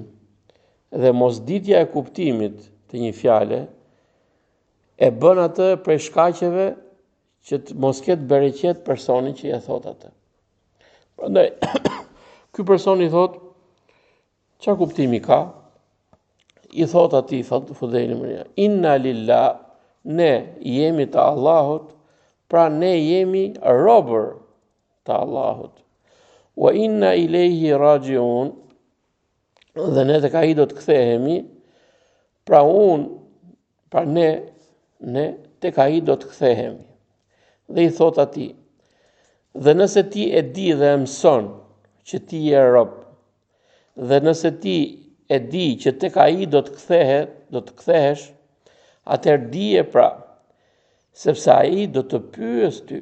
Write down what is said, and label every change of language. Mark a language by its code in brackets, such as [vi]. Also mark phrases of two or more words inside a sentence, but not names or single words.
[sq] Dhe mosditja e kuptimit të një fjale e bën atë prej shkaqeve që të mos ketë bereqet personin që ja thot atë. Prandaj, ky person i thot, çfarë kuptimi ka? I thot atij Fudaili ibn Iyad, [ar] إنا لله, [sq] ne jemi të Allahut, pra ne jemi robër të Allahut. [ar] وإنا إليه راجعون, [sq] dhe ne tek ai do të kthehemi, pra ne tek ai do të kthehemi. Dhe i thot atij, dhe nëse ti e di dhe e mëson që ti je rob, dhe nëse ti e di që tek ai do të kthehesh, atëherë dije pra, sepse ai do të pyes ty.